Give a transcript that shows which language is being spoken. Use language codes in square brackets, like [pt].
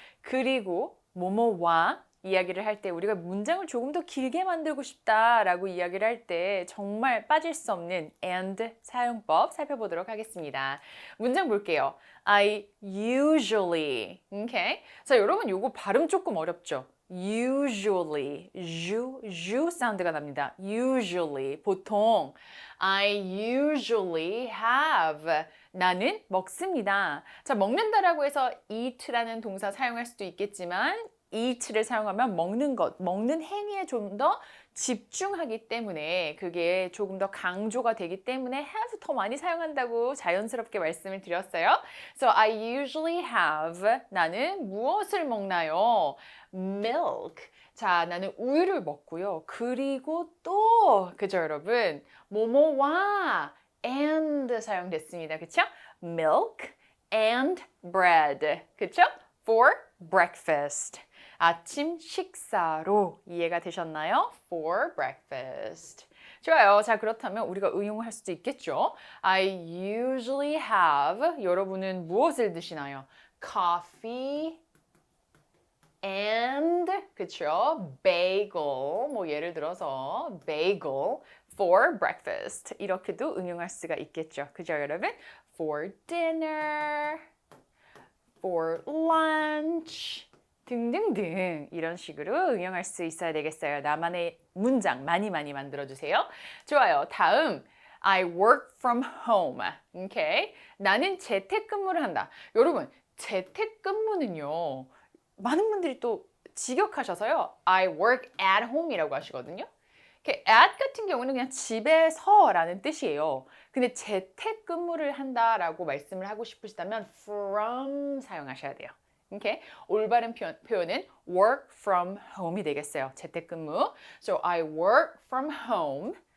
[ko] 그리고 뭐뭐와 이야기를 할 때 우리가 문장을 조금 더 길게 만들고 싶다라고 이야기를 할 때 정말 빠질 수 없는 and 사용법 살펴보도록 하겠습니다. 문장 볼게요. [en] I usually, okay? [ko] 자, 여러분 요거 발음 조금 어렵죠? usually, u 사운드가 납니다. [en] usually, [ko] 보통 [en] I usually have, [ko] 나는 먹습니다. 자, 먹는다라고 해서 eat라는 동사 사용할 수도 있겠지만 eat를 사용하면 먹는 것, 먹는 행위에 좀 더 집중하기 때문에 그게 조금 더 강조가 되기 때문에 have 더 많이 사용한다고 자연스럽게 말씀을 드렸어요. [en] So I usually have, [ko] 나는 무엇을 먹나요? milk. 자, 나는 우유를 먹고요. 그리고 또, 그죠 여러분? 뭐뭐와 and 사용됐습니다. [en] 그쵸? milk and bread. 그쵸? for breakfast. [ko] 아침 식사로 이해가 되셨나요? [en] For breakfast. 좋아요. [ko] 자, 그렇다면 우리가 응용할 수도 있겠죠. [en] I usually have, [ko] 여러분은 무엇을 드시나요? [en] Coffee and, 그쵸? bagel, [ko] 뭐 예를 들어서 [en] bagel for breakfast. [ko] 이렇게도 응용할 수가 있겠죠. 그죠, 여러분? [en] For dinner, for lunch, [ko] 등등등 이런 식으로 응용할 수 있어야 되겠어요. 나만의 문장 많이 만들어주세요. 좋아요. [en] 다음, I work from home. [ko] Okay? 나는 재택근무를 한다. 여러분, 재택근무는요. 많은 분들이 또 직역하셔서요. [en] I work at home이라고 하시거든요. [ko] at 같은 경우는 그냥 집에서라는 뜻이에요. 근데 재택근무를 한다라고 말씀을 하고 싶으시다면 from 사용하셔야 돼요. Okay? 올바른 표현은 [en] work from home [ko] 이 되겠어요. [en] 재택근무. So I work from home.